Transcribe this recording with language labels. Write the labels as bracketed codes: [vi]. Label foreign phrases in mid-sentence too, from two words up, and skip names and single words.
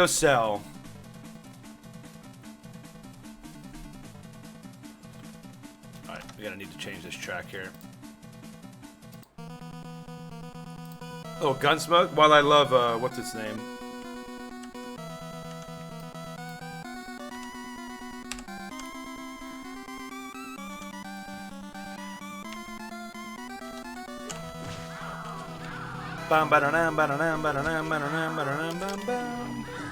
[en] Alright, we gotta need to change this track here. Oh, Gunsmoke? While I love, what's its name? Bam, ba-da-dam, ba-da-dam, ba-da-dam, ba-da-dam, ba-da-dam, bam, bam.